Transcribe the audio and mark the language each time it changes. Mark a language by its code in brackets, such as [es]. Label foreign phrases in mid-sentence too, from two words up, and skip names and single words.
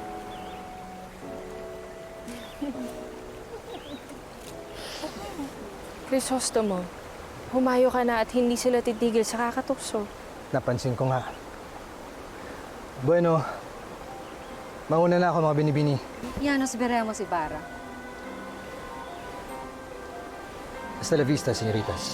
[tl] Crisostomo, humayo ka na at hindi sila titigil sa kakatukso. Napansin ko nga. Bueno, mauna na ako mga binibini. [es] Ya nos veremos, Ibarra. Hasta la vista, señoritas.